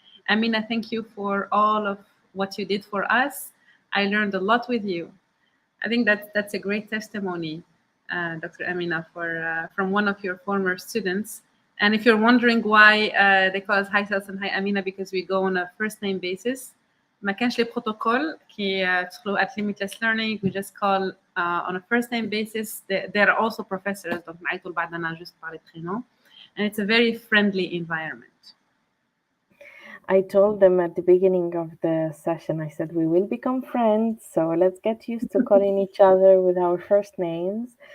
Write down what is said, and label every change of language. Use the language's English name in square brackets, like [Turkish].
[English] Amina, thank you for all of what you did for us. I learned a lot with you. I think that that's a great testimony, Dr. Amina, from one of your former students. And if you're wondering why they call us Hi Sels and Hi Amina, because we go on a first name basis. [Arabic] ما كانش لي بروتوكول كي تدخلوا [English] at limitless learning. We just call on a first name basis. They're also professors, [French] donc [Arabic] نعيطوا لبعضنا [English] just [French] par les prénoms. [English] And it's a very friendly environment. I told them at the beginning of the session, I said, we will become friends, so let's get used to calling each other with our first names.